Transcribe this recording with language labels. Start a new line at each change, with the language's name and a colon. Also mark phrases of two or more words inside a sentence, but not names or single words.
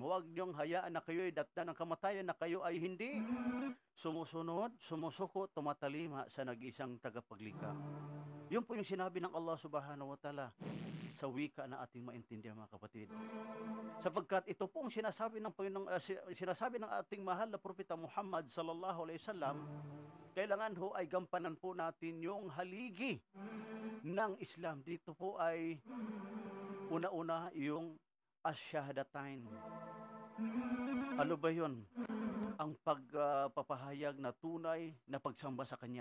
Filipino: Huwag niyong hayaan na kayo ay datnan ng kamatayan, na kayo ay hindi sumusunod, sumusuko, tumatalima sa nag-isang tagapaglikha. Yun po yung sinabi ng Allah
Arabic: سبحانه وتعالى
Filipino: sa wika na ating maintindihan mga kapatid. Sapagkat ito pong sinasabi ng sinasabi ng ating mahal na propeta Muhammad
Arabic: صلى الله عليه وسلم,
Filipino: kailangan ho ay gampanan po natin yung haligi ng Islam. Dito po ay una-una yung asyhadatain. Ano ba yun? Ang pagpapahayag na tunay na pagsamba sa Kanya.